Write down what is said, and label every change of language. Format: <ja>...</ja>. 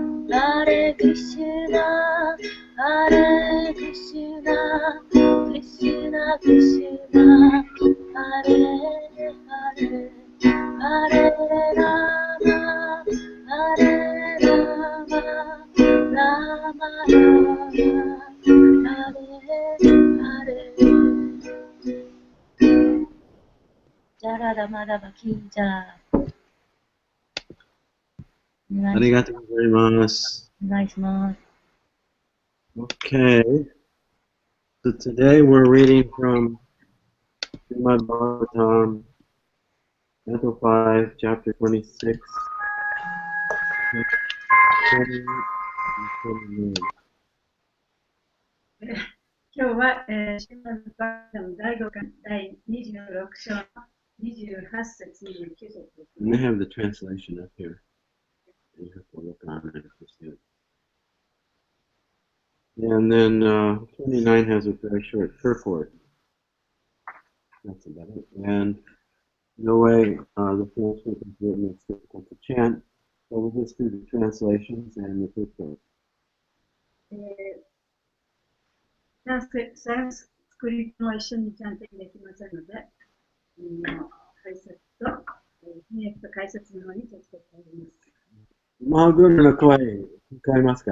<sa>Hare Krishna Hare Krishna Krishna Krishna Hare Hare Hare Rama Hare Rama Rama Rama Hare Hare Jara Rama Rama Kinja</sa> <ja>ありがとうございます。お願いします。</ja> <en>Okay. So today we're reading from Srimad Bhagavatam, Canto 5, Chapter 26, 20 and 29.</en> <ja>今日は、シリマドバガバタム第5巻第26章の28節29節です。</ja> <en>And they have the translation up here. You have to look on it if you see it. And then 29 has a very short purport. That's about it. And no way the Sanskrit is written, it's difficult to chant. So we'll just do the translations and the purport.</en> <ja>サンスクリットも一緒にちゃんとできませんので、解説と、翻訳と解説の方に気をつけております。マーグルの声、聞こえますか？</ja>